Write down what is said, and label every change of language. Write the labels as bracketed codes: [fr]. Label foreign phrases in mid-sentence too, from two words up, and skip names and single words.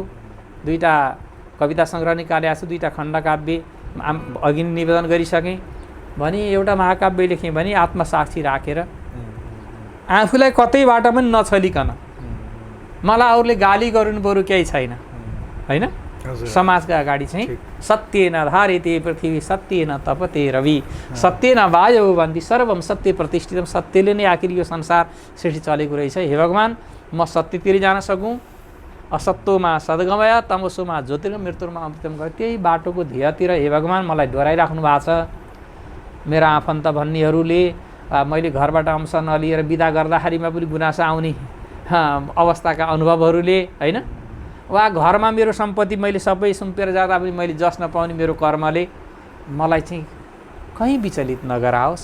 [ne] 2टा कविता सङ्ग्रह निकालेको छु, 2टा खण्डकाव्य अघि निवेदन गरिसकेँ। भने एउटा महाकाव्य लेखेँ भने आत्मसाक्षी राखेर आफूलाई कतैबाट पनि नछलिकन, मलाई अरूले गाली गर्नु बरु केही छैन होइन। समाजका अगाडि चाहिँ [sa] सत्येन धारिते पृथ्वी सत्येन तपते रवि सत्येन वायु भन्दी सर्वम सत्य प्रतिष्ठितम। [ne] सत्यले नै आखिर यो संसार सृष्टि चलेको रहेछ। हे भगवान्, म सत्यतिर जान सकूँ, [sa] असत्यमा सद्गमय तमसोमा ज्योतिर्गमय मृत्युमा अमृतम गयो, [ne] त्यही बाटोको ध्येयतिर हे भगवान् मलाई डोराइराख्नु भएको छ। मेरा आफन्त भन्नेहरूले मैले घरबाट अंश नलिएर बिदा गर्दाखेरिमा पनि गुनासो आउने अवस्थाका अनुभवहरूले होइन, वा घरमा मेरो सम्पत्ति मैले सबै सुम्पेर जाँदा पनि मैले जस नपाउने मेरो कर्मले मलाई चाहिँ कहीँ विचलित नगराओस्।